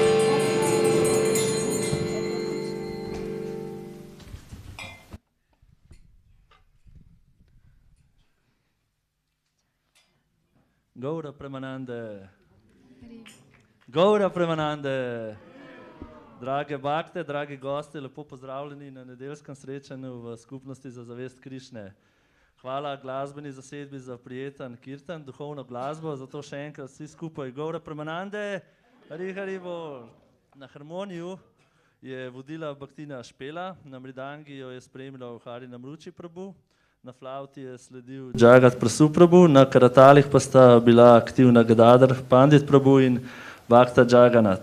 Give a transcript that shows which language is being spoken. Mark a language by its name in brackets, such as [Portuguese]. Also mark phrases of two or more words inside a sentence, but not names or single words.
[Slovenian] Gaura Premanande. Gaura Premanande. Drage bakte, dragi gosti, lepo pozdravljeni na nedeljskem srečanju v skupnosti za zavest Krišne. Hvala glasbeni zasedbi za prijeten kirtan, duhovno glasbo, zato še enkrat vsi skupaj. Gaura Premanande, Hari bo. Na harmoniju je vodila Bhaktina Špela, na mridangi jo je spremljal Hari Namruči Prabhu, na flauti je sledil Jagat Prasu Prabhu, na karatalih pa sta bila aktivna Gadadhar Pandit Prabhu in Bhakta Jagannath.